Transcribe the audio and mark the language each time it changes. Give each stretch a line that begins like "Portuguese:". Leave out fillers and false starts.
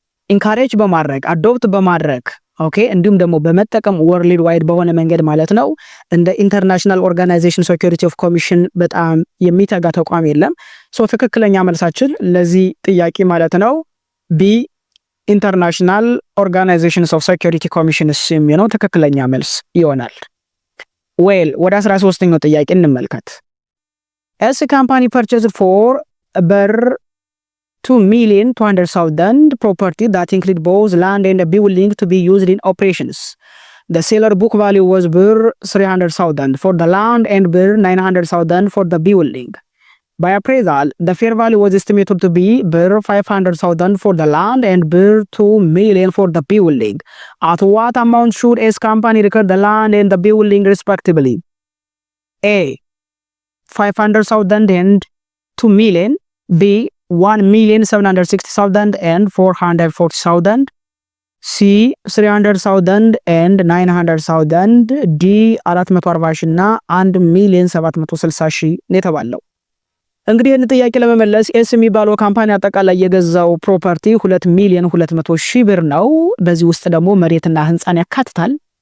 Amharic: ኢንካሬጅ በማድረግ አዶፕት በማድረግ ኦኬ እንዲሁም ደግሞ በመጠቀም ወርልድ ዋይድ በሆነ መንገድ ማለት ነው እንደ ኢንተርናሽናል ኦርጋናይዜሽን ሴኩሪቲ ኦፍ ኮሚሽን በጣም የሚተጋ ተቋም የለም። ሶ ትክክለኛ መልሳችን ለዚህ ጥያቄ ማለት ነው ቢ ኢንተርናሽናል ኦርጋናይዜሽንስ ኦፍ ሴኩሪቲ ኮሚሽንስ የሚለው ትክክለኛ መልስ ይሆናል። ዌል ወደ 13ኛው ጥያቄ እንመልከት።
English: ኤስ ካምፓኒ ፐርቼዝ ፎር በር 2,200,000 property that include both land and a building to be used in operations. The seller book value was bir 300,000 for the land and bir 900,000 for the building. By appraisal, the fair value was estimated to be bir 500,000 for the land and bir 2 million for the building. At what amount should S company record the land and the building respectively? A 500,000 and 2 million, B 1,760,000 and 440,000, C 300,000 and 900,000, D 440,000
Amharic: እና 1,760,000 የተባለው። እንግዲህ ይህን ጥያቄ ለመመለስ ኤስ የሚባለው ካምፓኒ አጠቃላይ የገዛው ፕሮፐርቲ 2,200,000 ብር ነው። በዚህ ውስጥ ደግሞ መሬትና ህንፃን ያካትታል።